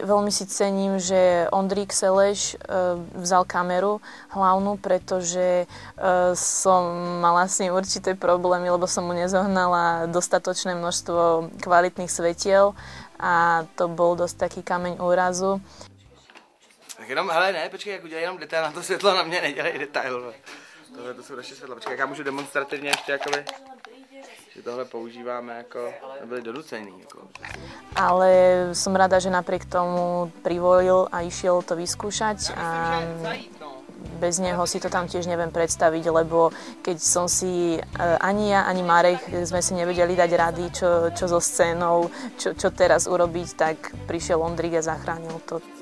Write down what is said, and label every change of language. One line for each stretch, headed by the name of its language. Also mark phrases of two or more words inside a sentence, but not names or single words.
Slovak: Veľmi si cením, že Ondrík Seleš vzal kameru hlavnú, pretože som mala s ním určité problémy, lebo som mu nezohnala dostatočné množstvo kvalitných svetiel a to bol dosť taký kameň úrazu.
Czech: Tak jenom, hele ne, počkej, jak udělej jenom detail na to světlo, na mě nedělej detail. Tohle to jsou naše světla, počkej, jak já můžu demonstrativně ještě jakoby... Tohle používáme jako, nebyli donucení. Jako.
Slovak: Ale som rada, že napriek tomu privolil a išiel to vyskúšať a bez neho si to tam tiež neviem predstaviť, lebo keď som si ani ja, ani Marek sme si nevedeli dať rady, čo so scénou, čo teraz urobiť, tak prišiel Ondrik a zachránil to.